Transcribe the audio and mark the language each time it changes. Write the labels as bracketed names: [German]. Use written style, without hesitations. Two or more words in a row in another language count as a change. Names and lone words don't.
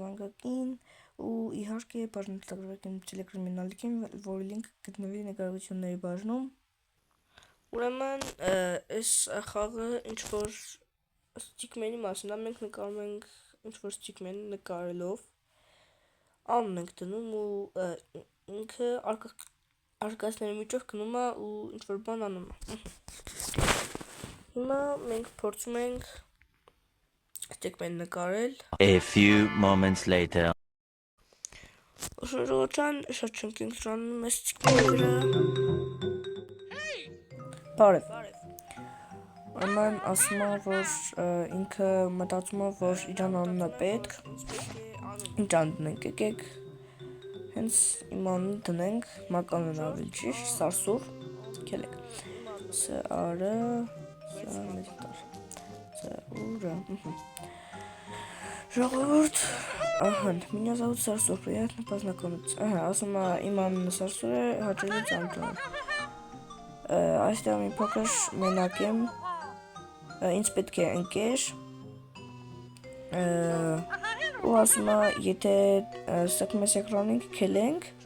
[Armenian] զանգակին ու իհարկե բաժանորդագրվենք իմ Telegram-ին ալիքին, որի լինքը գտնվի նկարագրությունների բաժնում։ Ուրեմն այս խաղը ինչ-որ Stickman-ի մասին է, մենք նկարում ենք ինչ-որ Stickman նկարելով, անուն ենք դնում ու ինքը արկածների միջով գնում է ու ինչ-որ բան անում է։ Հիմա մենք փորձում ենք Stickman նկարել։ [English] A few moments later. [Armenian] Ժողովրդան շատ չենք ընտրանում այս Stickman-ի վրա։ Բարև։ Ուրեմն ասում է, որ ինքը մտածում է, որ իրան անունը պետք, ինչ անուն դնենք, եկեք հենց իմ անունը դնենք, մականն ավելի ճիշտ, Սարսուր, քելեք, Սարը, Սարուրը, ժողովուրդ, [Russian] меня зовут Сарсур, приятно познакомиться, [Armenian] ասում է իմ անունը Սարսուր է, հաճելի ծանոթանալ, այստեղ մի փոքր մենակ եմ, ինձ պետք է ընկեր, ու ասում է, եթե ստեղծում ես էկրանին քելենք,